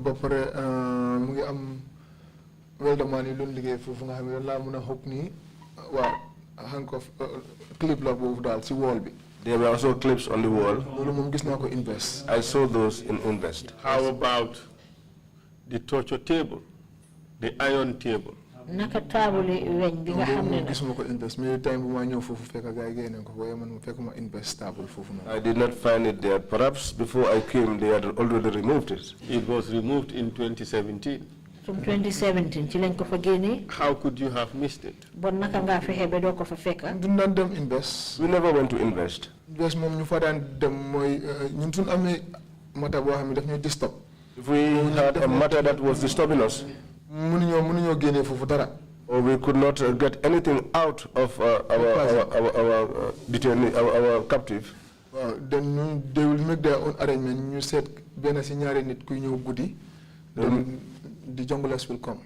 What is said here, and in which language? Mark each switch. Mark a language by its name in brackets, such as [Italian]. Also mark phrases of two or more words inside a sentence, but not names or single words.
[English] There were also clips on the wall. I saw those in invest. How about the torture table, the iron table? [Wolof] Naka table weñ bi nga xam ne [English] I did not find it there. Perhaps before I came, they had already removed it. It was removed in 2017. [Wolof] From 2017 ci lañ ko fa génnee. [English] How could you have missed it? [Wolof] Bon naka nga fexe ba doo ko fa fekk. Du nan dem invest. [English] We never went to invest. [Wolof] Invest moom ñu fa daan dem mooy ñun suñ amee mata boo xam ne daf ñuy disturb. [English] If we had a matter that was disturbing us, or we could not get anything out of our detainee, our captive, then they will make their own arrangement. You said then the junglers will come.